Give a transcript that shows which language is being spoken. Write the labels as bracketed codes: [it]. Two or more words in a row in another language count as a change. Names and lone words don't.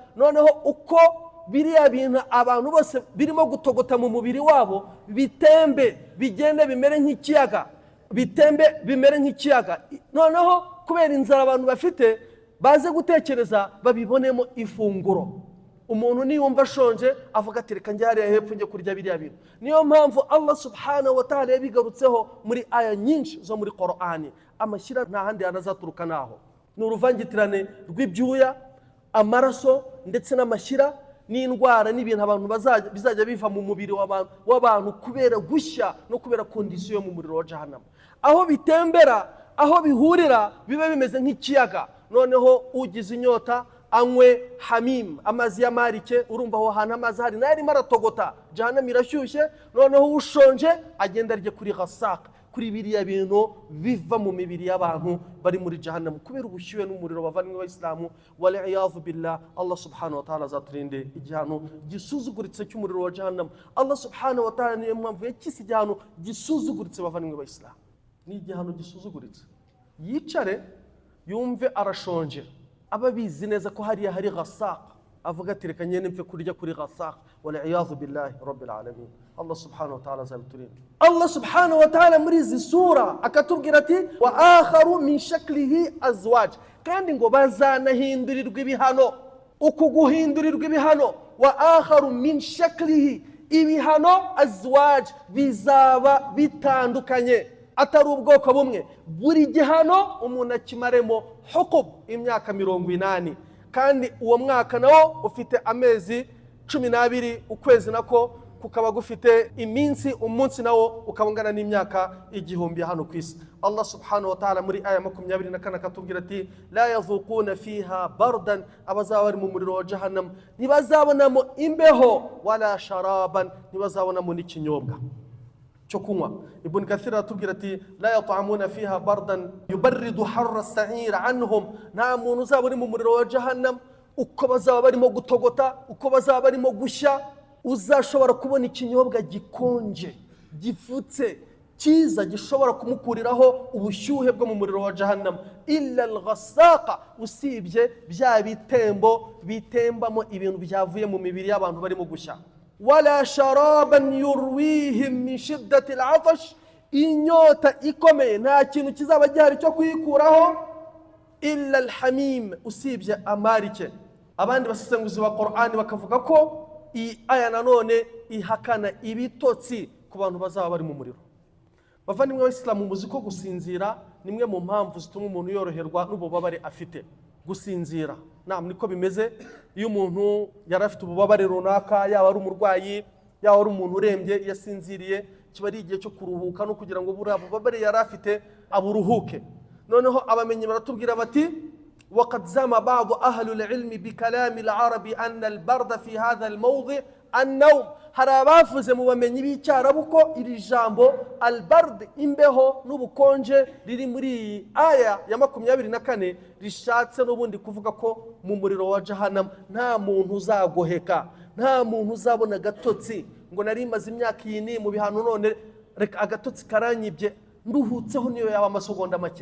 [rw] Noneho uko biriya bintu abantu bose birimo gutogota mu mubiri wabo bitembe bigende bimere nk'ikiyaga, bitembe bimere nk'ikiyaga. Noneho kubera inzara abantu bafite baze gutekereza babibonemo ifunguro. Umuntu niyumva ashonje avuga ati reka njye hepfo njye kurya biriya bintu. Niyo mpamvu Allah [ar] سبحانه وتعالى [rw] yabigarutseho muri aya nyinshi zo muri Qur'ani. Amashyira nta handi yanazaturuka naho, ni uruvangitirane rw'ibyuya, amaraso ndetse n'amashyira n'indwara n'ibintu abantu bizajya biva mu mubiri w'abantu kubera gushya no kubera kondisiyo mu muriro wa jahannam. Aho bitembera, aho bihurira bibe bimeze nk'ikiyaga. Noneho ugize inyota anywe hamim, amazi y'amarike. Urumva aho hantu amazi hari nayo arimo aratogota, jahannam irashyushye. Noneho ushonje agenda arye kuri ghasaq, kuri biriya bintu biva mu mibiri y'abantu bari muri jahannam kubera ubushyuhe n'umuriro. Bavandimwe b'Islamu, [ar] والعياذ بالله, [rw] Allah [ar] سبحانه وتعالى [rw] azaturinde igihano gisuzuguritse cy'umuriro wa jahannam. Allah [ar] سبحانه وتعالى [rw] niyo mpamvu yakise igihano gisuzuguritse. Bavandimwe b'Islamu, ni igihano gisuzuguritse. Yicare yumve arashonje, aba bizi neza ko hariya hari ghasaq, avuga ati reka nyene mfe kurya kuri ghasaq. [ar] والعياذ بالله رب العالمين. [rw] Allah [ar] سبحانه وتعالى [rw] azabiturinde. Allah [ar] سبحانه وتعالى [rw] muri izi sura akatubwira ati [ar] وآخر من شكله أزواج, [rw] kandi ngo bazanahindurirwa ibihano. Uku guhindurirwa ibihano, [ar] وآخر من شكله, [rw] ibihano azwaj bizaba bitandukanye, atari ubwoko bumwe. Buri gihano umuntu akimaremo hukub imyaka 80, kandi uwo mwaka nawo ufite amezi 12, ukwezi nako kukaba gufite iminsi, umunsi nawo ukabungana n'imyaka 1000 hano ku isi. Allah [ar] سبحانه وتعالى [rw] muri aya 24 akatubwira ati [ar] لا يذوقون فيها بردا, [rw] abazaba bari mu muriro wa jahannam ntibazabonamo imbeho, [ar] ولا شرابا, [rw] ntibazabonamo n'ikinyobwa cyo kunywa. [ar] Ibn Kathir [rw] atubwira ati [ar] لا يطعمون فيها بردا يبرد حر السعير عنهم, [rw] nta muntu uzaba uri mu muriro wa jahannam uko bazaba barimo gutogota, uko bazaba barimo gushya, uzashobora kubona ikinyobwa gikonje, gifutse, cyiza, gishobora kumukuriraho ubushyuhe bwo mu muriro wa jahannam. [ar] إلا الغساق, [rw] usibye bya bitembo bitembamo ibintu byavuye mu mibiri y'abantu barimo gushya. [ar] ولا شرابا يرويهم من شدة العطش, [rw] inyota ikomeye nta kintu kizaba gihari cyo kuyikuraho. [ar] إلا الحميم, [rw] usibye amarike. Abandi basesenguzi ba Qur'ani bakavuga ko iyi aya nanone ihakana ibitotsi ku bantu bazaba bari mu muriro. Bavandimwe b'Islamu, muzi ko gusinzira nimwe mu mpamvu zituma umuntu yoroherwa n'ububabare afite. Gusinzira niko bimeze. Iyo umuntu yari afite ububabare runaka, yaba ari umurwayi, yaba ari umuntu urembye, yasinziriye, kiba ari igihe cyo kuruhuka no kugira ngo buriya bubabare yari afite aburuhuke. Noneho abamenyi baratubwira bati [ar] وقد زم بعض أهل العلم بكلام العربي أن البرد في هذا الموضع النوم. [rw] hari abavuze mu bamenyi b'icyarabu ko iri jambo albard, imbeho n'ubukonje, riri muri aya ya 24 rishatse n'ubundi kuvuga ko mu muriro wa jahannam nta muntu uzagoheka, nta muntu uzabona agatotsi ngo nari maze imyaka iyi mu bihano none reka agatotsi karanyibye nduhutseho niyo yaba amasegonda make.